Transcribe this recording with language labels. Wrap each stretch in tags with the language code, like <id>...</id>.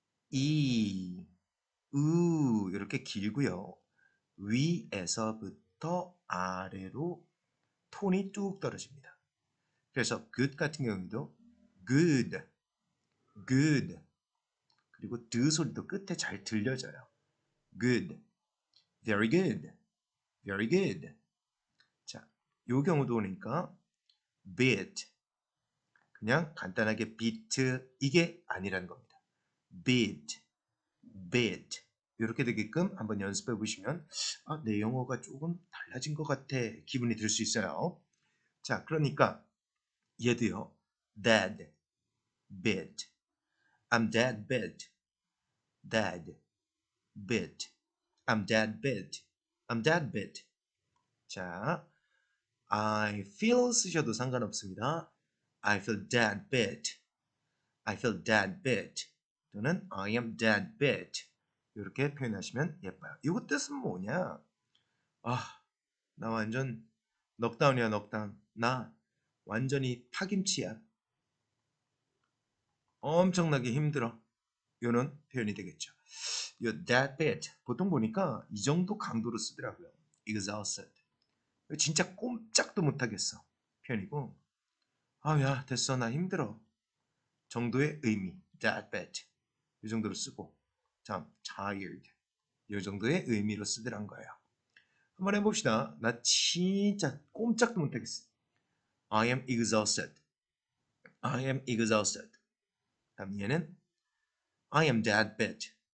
<ko>이, 이렇게 길고요. 위에서부터 아래로 톤이 뚝 떨어집니다. 그래서 good 같은 경우도 good, good. 그리고 드 소리도 끝에 잘 들려져요.</ko> <en>good, very good, very good.</en> <ko>자, 요 경우도 오니까 bit, 그냥 간단하게 beat 이게 아니라는 겁니다.</ko> <en>beat, beat.</en> <ko>이렇게 되게끔 한번 연습해 보시면 내 영어가 조금 달라진 것 같아 기분이 들 수 있어요. 자, 그러니까 얘도요.</ko> <en>dead, beat. I'm dead beat. dead, beat. I'm dead beat. I'm dead beat.</en> <ko>자, I feel 쓰셔도 상관없습니다.</ko> <en>I feel dead beat. I feel dead beat. 또는 I am dead beat.</en> <ko>이렇게 표현하시면 예뻐요. 이거 뜻은 뭐냐? 나 완전 넉다운이야, 넉다운. 나 완전히 파김치야. 엄청나게 힘들어. 이런 표현이 되겠죠. 이 dead beat 보통 보니까 이 정도 강도로 쓰더라고요. exhausted. 진짜 꼼짝도 못하겠어. 표현이고 야 됐어 나 힘들어. 정도의 의미 dead beat 이 정도로 쓰고 다음 tired 이 정도의 의미로 쓰더란 거예요. 한번 해봅시다. 나 진짜 꼼짝도 못하겠어.</ko> <en>I am exhausted. I am exhausted.</en> <ko>다음 얘는</ko> <en>I am dead beat.</en>